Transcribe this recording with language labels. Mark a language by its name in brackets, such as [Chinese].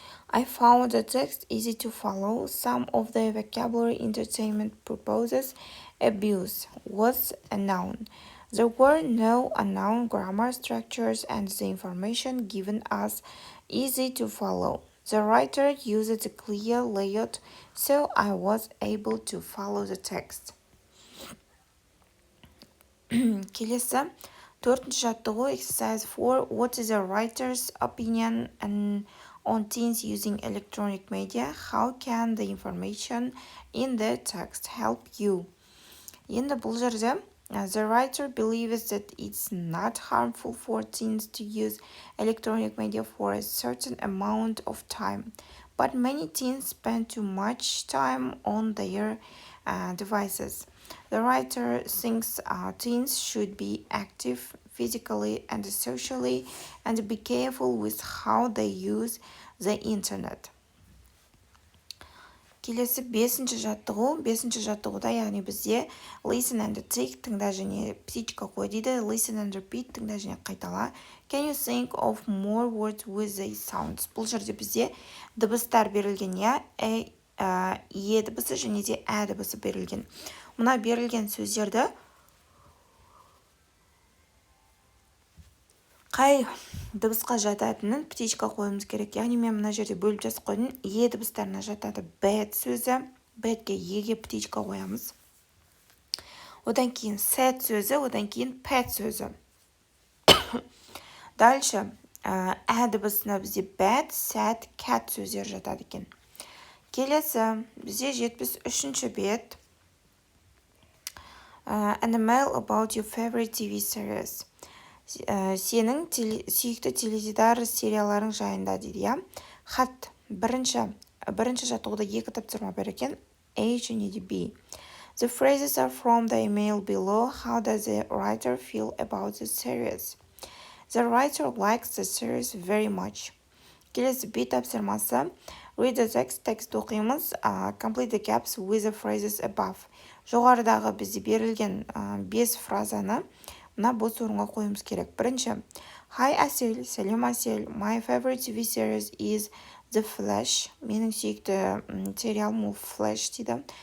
[English] I found the text easy to follow. Some of the vocabulary entertainment purposes abuse was a noun. There were no unknown grammar structures and the information given us easy to follow. The writer used a clear layout, so I was able to follow the text. [Kazakh] Келесі төртінші жаттығу exercise 4. [English] What is the writer's opinion on teens using electronic media? How can the information in the text help you? [Kazakh] Енді бұл жерде [English] the writer believes that it's not harmful for teens to use electronic media for a certain amount of time, but many teens spend too much time on their devices. The writer thinks teens should be active physically and socially and be careful with how they use the internet. [Kazakh] Келесі бесінші жаттығу. Бесінші жаттығуда, яғни бізде [English] listen and take, [Kazakh] тыңда және птичка қой дейді. [English] Listen and repeat, [Kazakh] тыңда және қайтала. [English] Can you think of more words with these sounds? [Kazakh] Бұл жерде бізде дыбыстар берілген, иә, е дыбысы және де ә дыбысы берілген. Мұна берілген сөздерді қай дыбысқа жататынын птичка қойымыз керек. Яғни мен мына жерде бөліп жазып қойдым. Е дыбыстарына жатады bad сөзі. Badке еге птичка қоямыз. Одан кейін sad сөзі, одан кейін pet сөзі. Дальше ә дыбысына бізде bad, sad, cat сөздер жатады екен. Келесі бізде 73-ші бет. [English] An email about your favorite TV series. [Kazakh] Сенің сүйікті теледидар серияларың жайында дейді, иә. Хат бірінші жаттығуда екі тапсырма бар екен, A және де B. [English] The phrases are from the email below. How does the writer feel about the series? The writer likes the series very much. [Kazakh] Келесі B тапсырмасы. [English] Read the text. [Kazakh] Текст оқимыз. [English] Complete the gaps with the phrases above. [Kazakh] Жоғарыдағы бізде берілген 5 фразаны мына бос орынға қойымыз керек. Бірінші, [English] Hi Әсел, [Kazakh] сәлем Әсел. [English] My favorite TV series is The Flash. [Kazakh] Менің сүйікті сериалым ол Flash дейді.